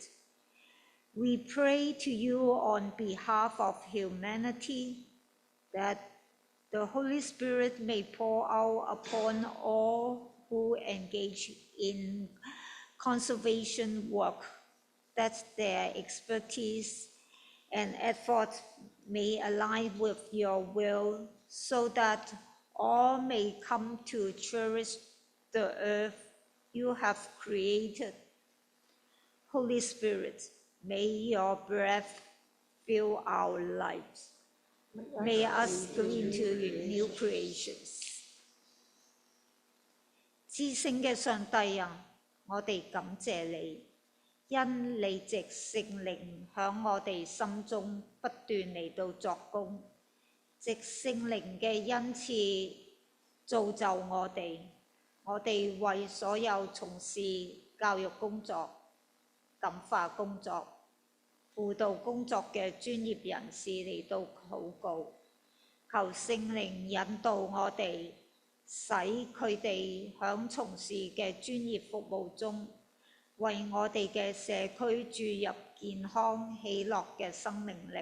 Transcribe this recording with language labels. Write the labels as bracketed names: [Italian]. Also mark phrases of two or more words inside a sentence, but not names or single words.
[English] We pray to you on behalf of humanity that the Holy Spirit may pour out upon all who engage in conservation work, that their expertise and effort may align with your will, so that all may come to cherish the earth you have created. Holy Spirit, may your breath fill our lives. May us go into new creations. [Cantonese] 至聖嘅上帝啊，我哋感謝你，因你藉聖靈響我哋心中不斷嚟到作工，藉聖靈嘅恩賜造就我哋為所有從事教育工作、感化工作、輔導工作嘅專業人士嚟到禱告，求聖靈引導我哋，使佢哋響從事嘅專業服務中，為我哋嘅社區注入健康喜樂嘅生命力。